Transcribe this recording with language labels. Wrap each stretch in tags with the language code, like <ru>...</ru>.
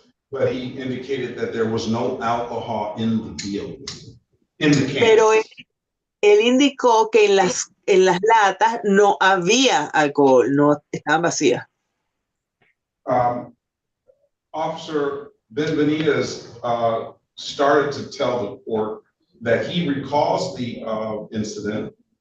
<en>But he indicated that there was no alcohol in the vehicle, in the cans.</en> <es>Pero él indicó que en las latas no había alcohol, no estaban vacías.</es> <en>Officer Benvenides started to tell the court that he recalls the incident.</en>